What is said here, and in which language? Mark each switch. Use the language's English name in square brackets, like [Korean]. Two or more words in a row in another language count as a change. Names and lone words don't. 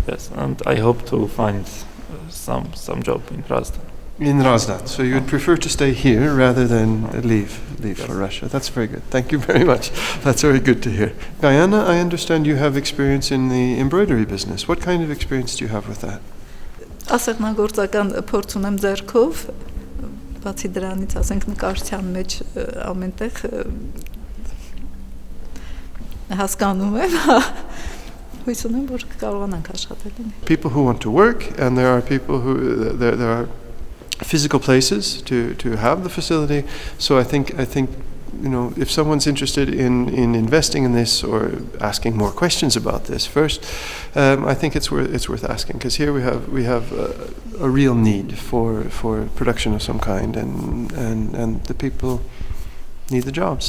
[English] Yes, and I hope to find some job in Hrazdan. In Hrazdan. So you would prefer to stay here rather than leave for Russia. That's very good. Thank you very much. That's very good to hear. Guyana, I understand you have experience in the embroidery business. What kind of experience do you have with that? [Armenian] Ասեղնագործական փորձ ունեմ ձեռքով, բացի դրանից ասենք նկարչության մեջ ամենտեղ հասկանում եմ, հույս ունեմ, որ կարողանանք աշխատել։ [English] People who want to work, and there are people who there are physical places to have the facility. So I think if someone's interested in investing in this or asking more questions about this first, I think it's worth asking, because here we have a real need for production of some kind, and the people need the jobs.